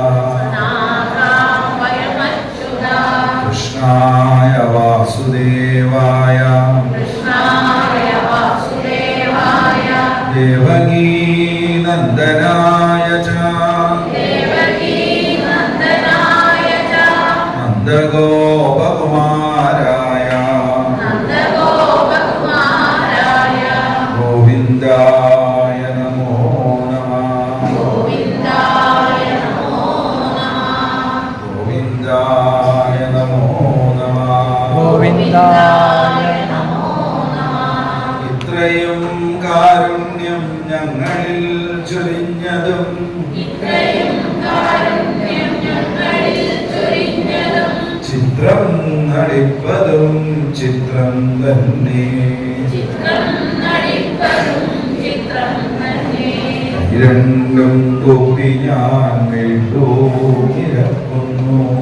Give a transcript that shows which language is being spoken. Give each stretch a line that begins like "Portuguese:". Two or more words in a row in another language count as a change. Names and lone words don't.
Sanskrit: കൃഷ്ണായ വാസുദേവായ ദേവകീ നന്ദനായ ച നന്ദഗോപകുമാരായ ഗോവിന്ദായ നമോ നമഃ ഗോവിന്ദായ നമോ നമഃ
Malayalam: ഇത്രയും കാരുണ്യം ഞങ്ങളിൽ ചൊരിഞ്ഞതും ചിത്രം നടിപ്പതും ചിത്രം തന്നെ രണ്ടും കൂപ്പി ഞാൻ വീണ്ടു ഇരക്കുന്നു